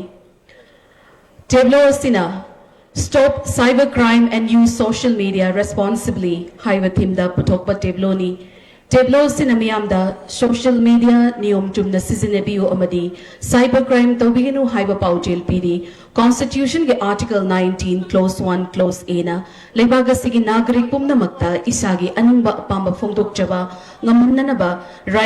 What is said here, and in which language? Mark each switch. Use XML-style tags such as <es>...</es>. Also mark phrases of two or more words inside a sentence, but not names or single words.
<mni>Tableau asina</mni> <en>stop cybercrime and use social media responsibly</en> <mni>haiwa thimda puthokpa tableau ni. Tableau asina miyamda</mni> <en>social media</en> <mni>niyom chumna sizinnabiu amadi cybercrime tawbiginu haiwa paujel piri. Constitution ke Article 19 Clause 1 Clause A na leibaga sigi nagarik pumnamakta isagi anumba apamba phongdokjaba ngamannanaba right</mni>